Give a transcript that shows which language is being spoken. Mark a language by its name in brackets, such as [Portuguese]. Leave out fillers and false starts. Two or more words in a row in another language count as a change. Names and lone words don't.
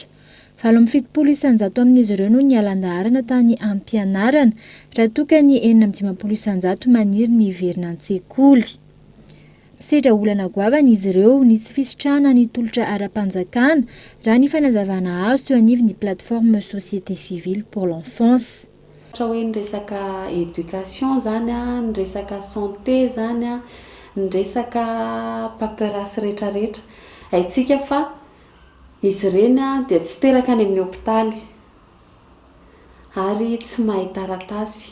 [Malagasy] 770 amin'izy ireo no nialan-daharana tany ampianarana raha toka ny 450 maniry ny hiverina an-tsekoly. Misedra olana goavana izy ireo ny tsy fisitrahana ny tolotra ara-panjakana raha ny fanazavana azo teo anivon'ny [French] plateforme société civile pour l'enfance. [Malagasy] Hoe ny resaka éducation zany a, ny resaka santé zany a, ny resaka paperasy rehetrarehetra haitsika fa izy ireny dia tsy teraka any amin'ny hôpitaly ary tsy mahay taratasy.